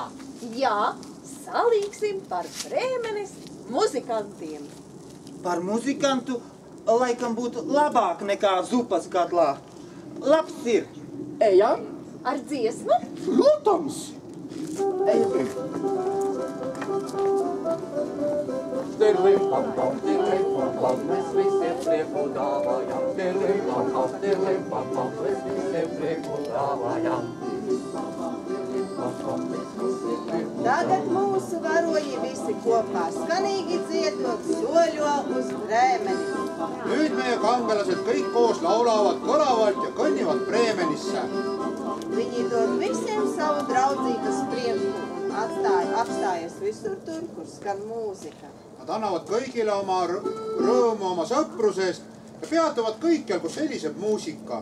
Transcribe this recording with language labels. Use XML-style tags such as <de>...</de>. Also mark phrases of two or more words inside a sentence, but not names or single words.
<lv>Jā, salīksim par Brēmenes muzikantiem. Par muzikantu laikam būtu labāk nekā zupas katlā. Labs ir. Ejam? Ar dziesmu? Protams! Ejam. Tirlim-pam-pam, tirlim-pam-pam, mēs visiem prieku dāvājam. Tirlim-pam-pam, tirlim-pam-pam, mēs visiem prieku dāvājam. Tagad mūsu varoji visi kopā skanīgi dziedot soļo uz Brēmeni.</lv> <et>Nüüd meie kangelased kõik koos laulavad kõlavalt ja kõnnivad Brēmenisse.</et> <lv>Viņi dod visiem savu draudzīgas prieku un apstājas visur tur, kur skan mūzika.</lv> <et>Nad annavad kõigile oma rõõmu oma sõprusest ja peatuvad kõikjal, kus heliseb muusika.</et>